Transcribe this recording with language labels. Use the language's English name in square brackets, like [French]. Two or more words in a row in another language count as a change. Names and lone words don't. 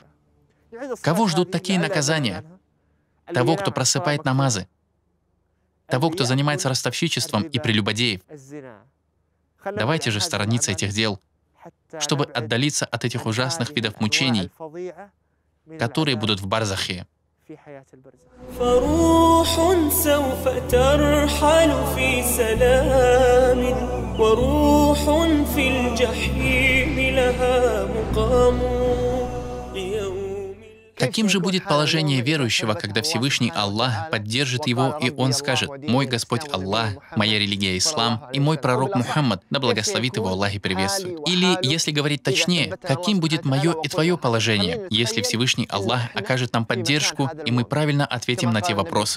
[Russian] Кого ждут такие наказания? Того, кто просыпает намазы. Того, кто занимается ростовщичеством и прелюбодеев. Давайте же сторониться этих дел, чтобы отдалиться от этих ужасных видов мучений, которые будут в барзахе. [Arabic] فروح سوف ترحل في سلام وروح في الجحيم لها مقام. [Russian] Каким же будет положение верующего, когда Всевышний Аллах поддержит его, и он скажет: «Мой Господь Аллах, моя религия Ислам, и мой пророк Мухаммад, да благословит его Аллах и приветствует». Или, если говорить точнее, каким будет мое и твое положение, если Всевышний Аллах окажет нам поддержку, и мы правильно ответим на те вопросы?